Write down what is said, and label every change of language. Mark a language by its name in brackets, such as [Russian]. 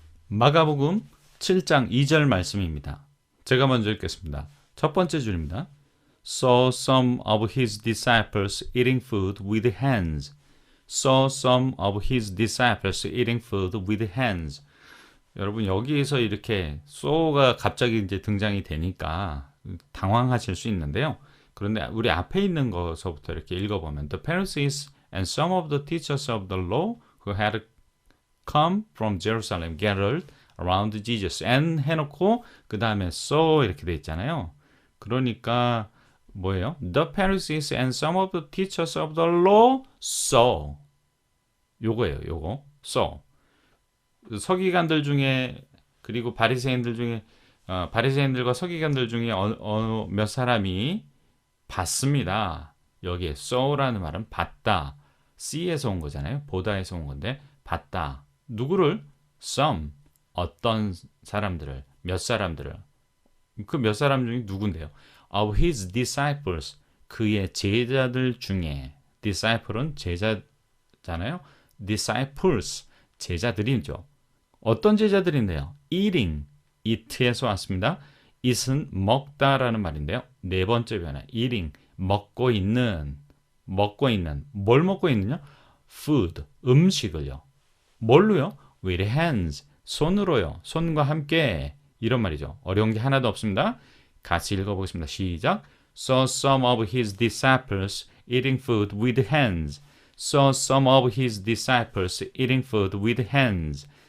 [Korean] 마가복음 7장 2절 말씀입니다. 제가 먼저 읽겠습니다. 첫 번째 줄입니다. [English] Saw some of his disciples eating food with hands. Saw some of his disciples eating food with hands. [Korean] 여러분 여기에서 이렇게 saw가 갑자기 이제 등장이 되니까 당황하실 수 있는데요. 그런데 우리 앞에 있는 것서부터 이렇게 읽어보면 [English] The Pharisees and some of the teachers of the law who had come from Jerusalem gathered around Jesus and [Korean] 해놓고 그 다음에 saw 이렇게 돼 있잖아요. 그러니까 뭐예요? [English] The Pharisees and some of the teachers of the law saw. [Korean] 요거예요. 요거 saw. 서기관들 중에 그리고 바리새인들 중에 바리새인들과 서기관들 중에 몇 사람이 봤습니다. 여기에 saw라는 말은 봤다. see에서 온 거잖아요. 보다에서 온 건데 봤다. 누구를? some. 어떤 사람들을, 몇 사람들을. 그 몇 사람 중에 누군데요? [English] Of his disciples. [Korean] 그의 제자들 중에. disciple은 제자잖아요. disciples. 제자들이죠. 어떤 제자들인데요? eating. eat에서 왔습니다. eat은 먹다라는 말인데요. 네 번째 변화. eating. 먹고 있는. 뭘 먹고 있느냐? food. 음식을요. 뭘로요? [English] with hands. [Korean] 손으로요. 손과 함께. 이런 말이죠. 어려운 게 하나도 없습니다. 같이 읽어보겠습니다. 시작. [English] Saw some of his disciples eating food with hands. Saw some of his disciples eating food with hands.